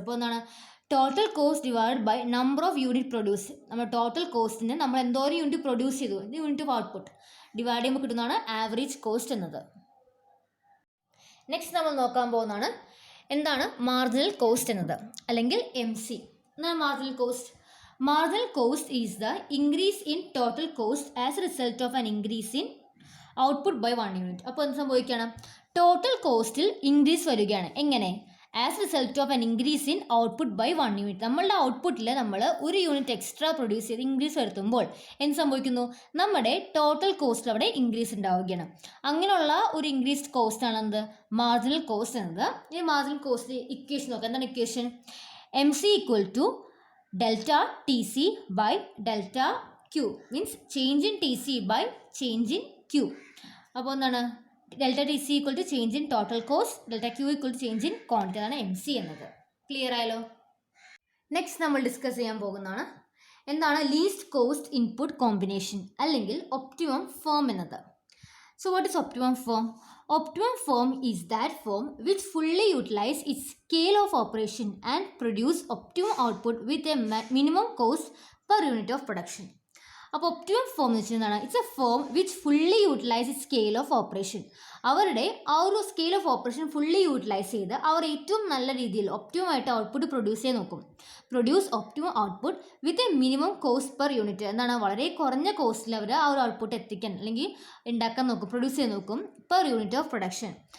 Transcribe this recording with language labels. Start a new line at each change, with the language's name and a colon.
Malayalam: അപ്പോൾ എന്താണ്
English: Total cost divide by number of unit produce.
Malayalam: നമ്മൾ ടോട്ടൽ കോസ്റ്റിന് നമ്മൾ എന്തോരം യൂണിറ്റ് പ്രൊഡ്യൂസ് ചെയ്തു, യൂണിറ്റ് ഓഫ് ഔട്ട്പുട്ട് ഡിവൈഡ് ചെയ്യുമ്പോൾ കിട്ടുന്നതാണ് ആവറേജ് കോസ്റ്റ് എന്നത്. നെക്സ്റ്റ് നമ്മൾ നോക്കാൻ പോകുന്നതാണ് എന്താണ് മാർജിനൽ കോസ്റ്റ് എന്നത്, അല്ലെങ്കിൽ MC. എന്താണ് marginal cost?
English: Marginal cost is the increase in total cost as a result of an increase in output by 1 unit.
Malayalam: അപ്പോൾ എന്ത് സംഭവിക്കുകയാണ്, ടോട്ടൽ കോസ്റ്റിൽ ഇൻക്രീസ് വരികയാണ്. എങ്ങനെ?
English: As result of an increase in output by 1 unit.
Malayalam: നമ്മളുടെ ഔട്ട്പുട്ടിൽ നമ്മൾ ഒരു unit extra produce ചെയ്ത് ഇൻക്രീസ് വരുത്തുമ്പോൾ എന്ത് സംഭവിക്കുന്നു, നമ്മുടെ ടോട്ടൽ കോസ്റ്റിൽ അവിടെ ഇൻക്രീസ് ഉണ്ടാവുകയാണ്. അങ്ങനെയുള്ള ഒരു ഇൻക്രീസ്ഡ് കോസ്റ്റ് ആണ് എന്ത്, മാർജിനൽ കോസ്റ്റ് എന്നത്. ഈ മാർജിനൽ കോസ്റ്റ് ഇക്വേഷൻ നോക്കാം. എന്താണ് equation?
English: MC equal to delta TC by delta Q means change in TC by change in Q.
Malayalam: അപ്പോൾ എന്താണ് delta TC equal to change in total cost, delta Q equal to change in quantity. അതാണ് MC എന്നത്. Clear ആയല്ലോ? Next നമ്മൾ discuss ചെയ്യാൻ പോകുന്നതാണ് എന്താണ് least cost input combination അല്ലെങ്കിൽ ഒപ്റ്റിമം ഫോം എന്നത്.
English: So what is optimum form? Optimum form is that form which fully utilize its scale of operation and produce optimum output with a minimum cost per unit of production.
Malayalam: അപ്പോൾ optimum form എന്ന് വെച്ചാൽ എന്താണ്?
English: It's a firm which fully utilise scale of operation.
Malayalam: അവരുടെ ആ ഒരു scale of operation fully utilise ചെയ്ത് അവർ ഏറ്റവും നല്ല രീതിയിൽ ഒപ്റ്റിമം ആയിട്ട് ഔട്ട്പുട്ട് പ്രൊഡ്യൂസ് ചെയ്യാൻ നോക്കും.
English: Produce optimum output with a minimum cost per unit.
Malayalam: എന്താണ് വളരെ കുറഞ്ഞ കോസ്റ്റിൽ അവർ ആ ഒരു ഔട്ട്പുട്ട് എത്തിക്കാൻ അല്ലെങ്കിൽ ഉണ്ടാക്കാൻ നോക്കും, പ്രൊഡ്യൂസ് ചെയ്യാൻ നോക്കും പെർ യൂണിറ്റ് ഓഫ് പ്രൊഡക്ഷൻ.